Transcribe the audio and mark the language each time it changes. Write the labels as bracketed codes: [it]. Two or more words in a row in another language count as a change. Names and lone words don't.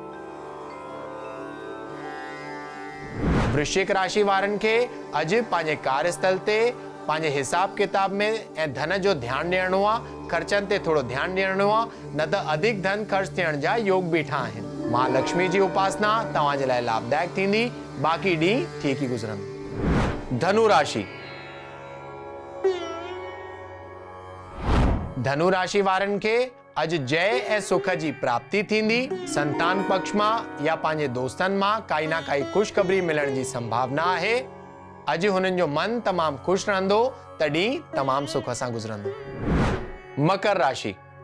[sd] वृश्चिक राशि वारनि खे अॼु पंहिंजे कार्यस्थल ते पंहिंजे हिसाब किताब में ऐं धन जो ध्यानु ॾियणो आहे। ख़र्चनि ते थोरो ध्यानु ॾियणो आहे, न त अधिक धन ख़र्च थियण जा योग बीठा आहिनि। महालक्ष्मी जी उपासना तव्हांजे लाइ लाभदायक थींदी। बाक़ी ॾींहुं ठीकु ई गुज़रंदो। धनु राशि। धनु राशि वारनि खे अॼु जय ऐं सुख जी प्राप्ति थींदी। संतान पक्ष मां या पंहिंजे दोस्तनि मां काई न काई ख़ुशख़बरी मिलण जी संभावना आहे। अॼु हुननि जो मन तमामु ख़ुशि रहंदो, त ॾींहुं तमामु सुख सां गुज़रंदो। मकर राशि।